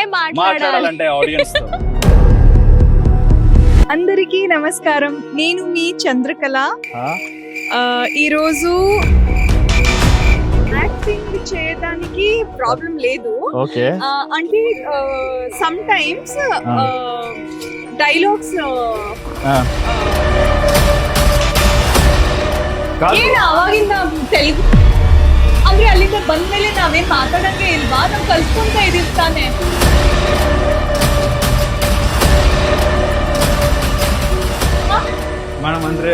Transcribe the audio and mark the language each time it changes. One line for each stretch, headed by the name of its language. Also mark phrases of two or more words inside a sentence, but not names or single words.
Telugu: మాట్లాడాలంటే ఆడియన్స్ తో. అందరికీ నమస్కారం. నేను మీ చంద్రకళ. ఈరోజు యాక్టింగ్ చేయడానికి ప్రాబ్లం లేదు. ఓకే,
English: అంటే some times dialogues
Kannada: ಏನ ಅವಾಗಿಂದ ತೆಲುಗು ಅಂದ್ರೆ ಅಲ್ಲಿಂದ ಬಂದ್ಮೇಲೆ ನಾವೇನ್ ಮಾತಾಡಂಗೆ ಇಲ್ವಾ? ನಾವ್ ಕಲ್ತ್ಕೊಂತ ಇದೀವಿ ತಾನೆ. ಮೇಡಮ್ ಅಂದ್ರೆ